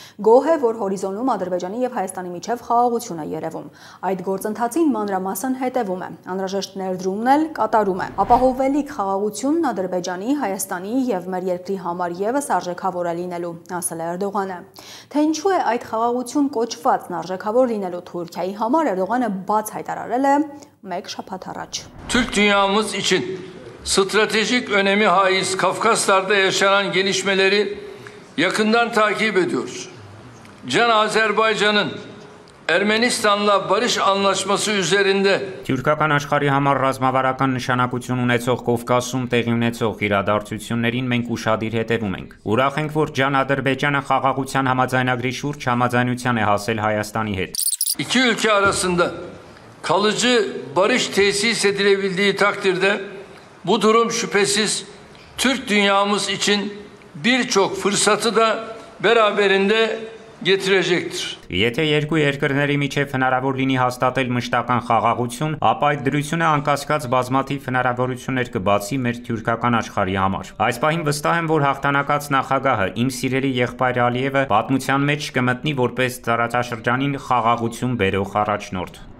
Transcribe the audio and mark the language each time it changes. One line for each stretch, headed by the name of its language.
Armenian: գոհ է, որ հորիզոնում Ադրբեջանի եւ Հայաստանի միջև խաղաղություն է երևում։ Այդ գործընթացին մանրամասն հետևում է, անհրաժեշտ ներդրումն էլ կատարում է։ Ապահովելիք խաղաղությունն Ադրբեջանի, Հայաստանի եւ մեր երկրի համար եւս արժեքավոր է լինելու, ասել է Էրդողանը։ Թե ինչու է այդ խաղաղություն կոչվածն արժեքավոր լինելու Թուրքիայի համար Էրդողանը բաց հայտարարել է մեկ շաբաթ առաջ։
Turkish: Türk dünyamız için stratejik önemi haiz Kafkaslar'da yaşanan gelişmeleri yakından takip ediyoruz. Can Azerbaycan'ın Ermenistan'la barış anlaşması üzerinde
Armenian: Թուրքական աշխարհի համար ռազմավարական նշանակություն ունեցող Կովկասում տեղի ունեցող իրադարձություններին մենք ուշադիր հետևում ենք։ Ուրախ ենք, որ Can Ադրբեջանը խաղաղության համաձայնագրի շուրջ համաձայնության է հասել Հայաստանի հետ։
Turkish: İki ülke arasında kalıcı barış tesis edilebildiği takdirde bu durum şüphesiz Türk dünyamız için birçok fırsatı da beraberinde getirecektir.
Armenian: Եթե երկու երկրների միջև հնարավոր լինի հաստատել մշտական խաղաղություն, ապա այդ դրությունը անկասկած բազմաթիվ հնարավորություններ կբացի մեր թուրքական աշխարհի համար։ Այս պահին վստահ եմ, որ հաղթանակած նախագահը, իմ սիրելի եղբայր Ալիևը, պատմության մեջ կմտնի որպես տարածաշրջանին խաղաղություն բերող առաջնորդ։